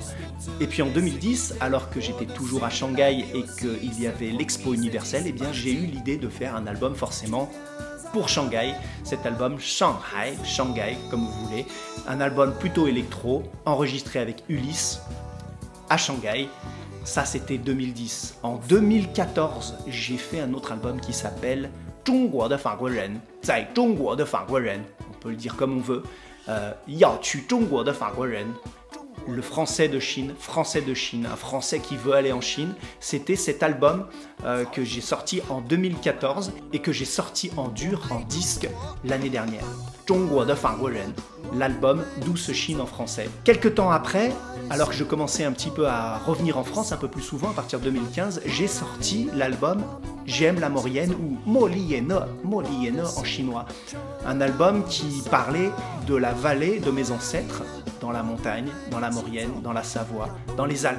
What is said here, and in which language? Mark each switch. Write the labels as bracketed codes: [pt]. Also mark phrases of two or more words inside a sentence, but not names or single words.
[fr] Et puis en 2010, alors que j'étais toujours à Shanghai et qu'il y avait l'Expo universelle, j'ai eu l'idée de faire un album forcément pour Shanghai. Cet album Shanghai, comme vous voulez. Un album plutôt électro, enregistré avec Ulysse à Shanghai. Ça, c'était 2010. En 2014, j'ai fait un autre album qui s'appelle [zh] 中国的法国人在中国的法国人 [fr] on peut le dire comme on veut. [zh] 要去中国的法国人 [fr] le français de Chine, un français qui veut aller en Chine. C'était cet album que j'ai sorti en 2014 et que j'ai sorti en dur, en disque, l'année dernière. [zh] 中国的法国人 [fr] l'album Douce Chine en français. Quelques temps après, alors que je commençais un petit peu à revenir en France un peu plus souvent à partir de 2015, j'ai sorti l'album J'aime la Maurienne ou Molienne en chinois. Un album qui parlait de la vallée de mes ancêtres, dans la montagne, dans la Maurienne, dans la Savoie, dans les Alpes.